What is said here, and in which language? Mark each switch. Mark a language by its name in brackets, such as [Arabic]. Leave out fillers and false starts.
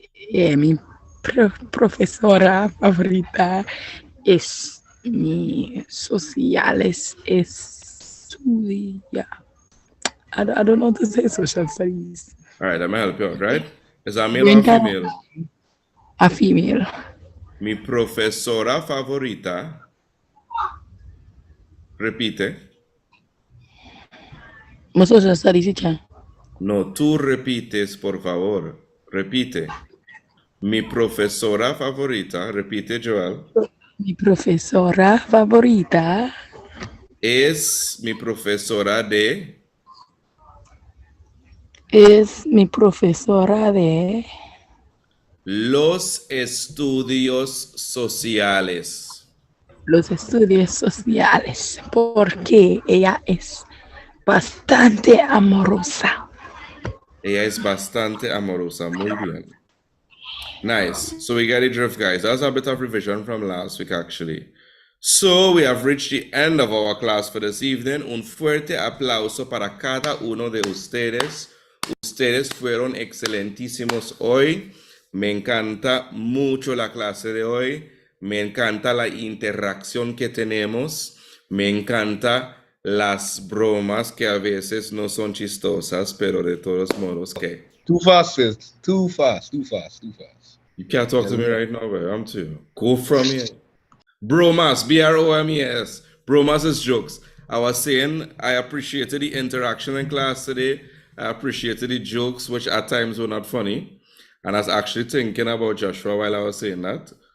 [Spanish] Yeah, mi profesora favorita es mi sociales estudia. [English] I don't know how to say social studies. All right, I'm gonna help you out, right? Is that male or female? A female. [Spanish] Mi profesora favorita. Repite. [English] ¿Mi social studies teacher? [Spanish] No, tú repites, por favor. Repite. Mi profesora favorita. Repite, Joel. Mi profesora favorita Es mi profesora de. es mi profesora de Los estudios sociales. los estudios sociales porque ella es bastante amorosa. Ella es bastante amorosa. Muy bien. [English] Nice. So we got the drift, guys. That was a bit of revision from last week, actually. So we have reached the end of our class for this evening. [Spanish] Un fuerte aplauso para cada uno de ustedes. Ustedes fueron excelentísimos hoy. Me encanta mucho la clase de hoy. Me encanta la interacción que tenemos. Me encanta las bromas que a veces no son chistosas, pero de todos modos que... [English] Too fast, sis. Too fast. You can't talk to me right now, bro. I'm too. Go from here. Bromas, B-R-O-M-E-S. Bromas is jokes. I was saying I appreciated the interaction in class today. I appreciated the jokes, which at times were not funny. And I was actually thinking about Joshua while I was saying that.